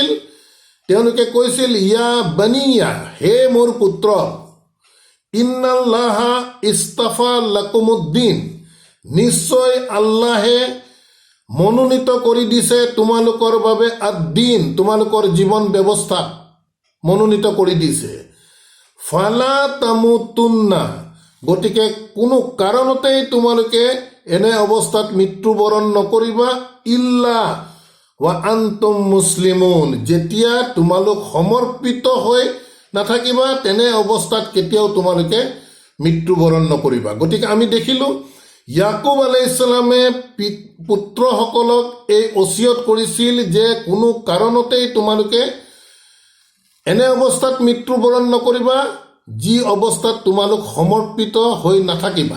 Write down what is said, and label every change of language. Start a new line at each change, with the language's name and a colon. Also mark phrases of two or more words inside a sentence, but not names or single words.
Assamese: তেওঁলোকে কৈছিল,
Arabic: يا بني,
Assamese: হে মোৰ পুত্ৰ,
Arabic: إن الله اصطفى لكم الدين,
Assamese: নিশ্চয় আল্লাহে মনোনীত কৰি দিছে তোমালোকৰ বাবে আদ্দিন, তোমালোকৰ জীৱন ব্যৱস্থা মনোনীত কৰি দিছে।
Arabic: فلا تموتن,
Assamese: গতিকে কোনো কাৰণতেই তোমালোকে এনে অৱস্থাত মৃত্যুবৰণ নকৰিবা,
Arabic: إلا وأنتم مسلمون,
Assamese: যেতিয়া তোমালোক সমৰ্পিত হৈ নাথাকিবা, তেনে অৱস্থাত কেতিয়াও তোমালোকে মৃত্যুবৰণ নকৰিবা। গতিকে আমি দেখিলোঁ ইয়াকুব
Arabic: عليه السلام
Assamese: পুত্ৰসকলক এই ওচিয়ত কৰিছিল যে কোনো কাৰণতেই তোমালোকে এনে অৱস্থাত মৃত্যুবৰণ নকৰিবা, যি অৱস্থাত তোমালোক সমৰ্পিত হৈ নাথাকিবা।